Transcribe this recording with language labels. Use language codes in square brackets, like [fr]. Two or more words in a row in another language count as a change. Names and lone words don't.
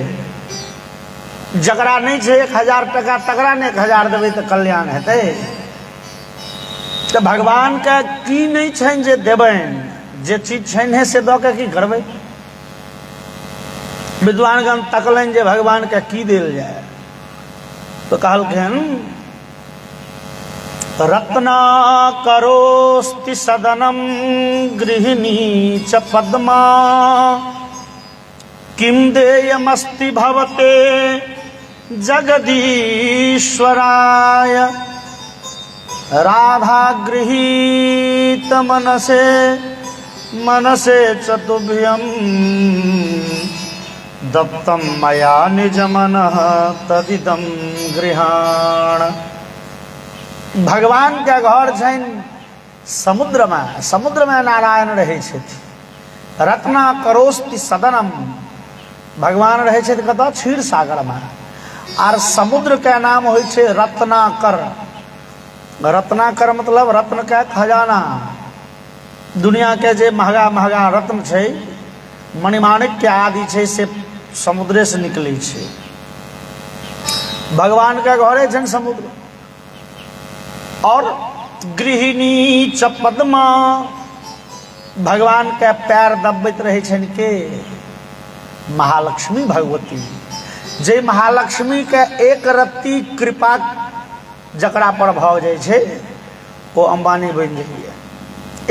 [mai] जकरा नहीं छै 1000 टका तकरा ने 1000 देबै तो कल्याण हेतै। तो भगवान के की नहीं छनि जे देबनि, जे चीज छनि है से दऽ के की करबै? विद्वानगण तकलनि जे भगवान के की देल जाय, तो कहलखिन, [sa] रत्ना करोस्ति सदनम गृहिणी च पद्मा, किम देयमस्ति भवते जगदीश्वराय। राधा गृहीत मनसे मनसे चतुभ्यम, दत्तम मया निज मनः तदिदम गृहाण। [mai] भगवान के घर छनि समुद्र में नारायण रहे छथि। [sa] रत्ना करोस्ति सदनम, [mai] भगवान रहे छथि कतऽ? क्षीर सागर में। आर समुद्र के नाम होइ छै रत्नाकर। रत्नाकर मतलब रत्न के खजाना। दुनिया के जे महंगा महंगा रत्न छै, मणिमाणिक्य आदि छै, से समुद्रे से निकलै छै। भगवान के घरे छनि समुद्र। और [sa] गृहिणी च पद्मा, [mai] भगवान के पैर दबैत रहे छनि के महालक्ष्मी भगवती। जे महालक्ष्मी के एक रत्ती कृपा जकरा पर भऽ जाइ छै वो अंबानी बनि जाइए।